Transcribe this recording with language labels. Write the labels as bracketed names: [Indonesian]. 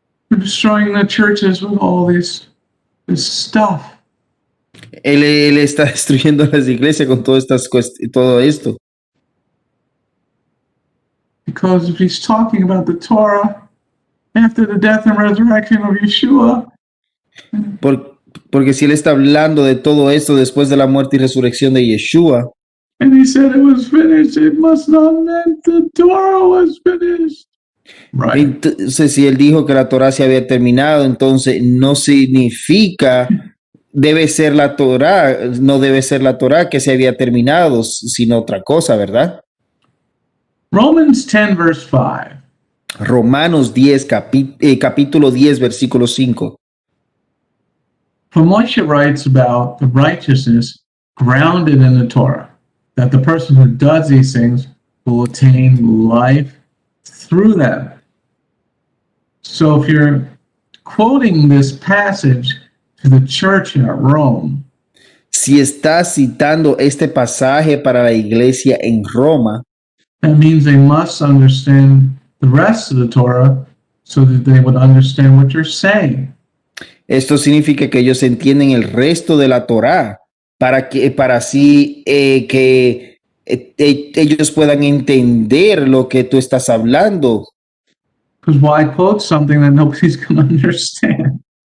[English] We're destroying the churches with all this stuff. [Spanish] Él está destruyendo las iglesias con todo esto. [English] Because if he's talking about the Torah after the death and resurrection of Yeshua, [Spanish] Porque si él está hablando de todo esto después de la muerte y resurrección de Yeshua, [English] and he said it was finished, it must not mean the Torah was finished. Right. [Spanish] entonces si él dijo que la Torah se había terminado, entonces no significa debe ser la Torah, no debe ser la Torah que se había terminado, sino otra cosa, ¿verdad? [English] Romans 10, verse 5. [Spanish] Romanos 10, capítulo 10, versículo 5. [English] For Moshe writes about the righteousness grounded in the Torah, that the person who does these things will attain life through them. So if you're quoting this passage to the church at Rome, [Spanish] Si estás citando este pasaje para la iglesia en Roma, [English] that means they must understand the rest of the Torah so that they would understand what you're saying. [Spanish] esto significa que ellos entienden el resto de la Torá para así que ellos puedan entender lo que tú estás hablando. [English] Because why quote something that nobody's going to understand?